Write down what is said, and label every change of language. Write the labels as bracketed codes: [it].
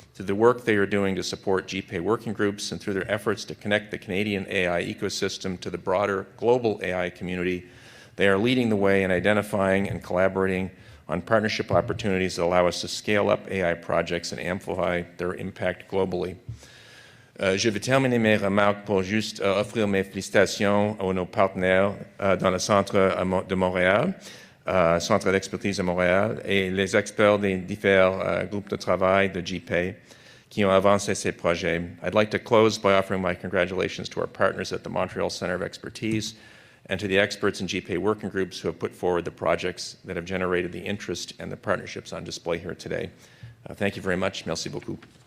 [en] Through the work they are doing to support GPAI working groups and through their efforts to connect the Canadian AI ecosystem to the broader global AI community, they are leading the way in identifying and collaborating on partnership opportunities that allow us to scale up AI projects and amplify their impact globally. [fr] Je vais terminer mes remarques pour juste offrir mes félicitations à nos partenaires dans le centre de Montréal, Centre d'expertise de Montréal, et les experts des différents groupes de travail de GPAI qui ont avancé ces projets. [en] I'd like to close by offering my congratulations to our partners at the Montreal Centre of Expertise and to the experts in GPAI working groups who have put forward the projects that have generated the interest and the partnerships on display here today. Thank you very much. [fr] Merci beaucoup.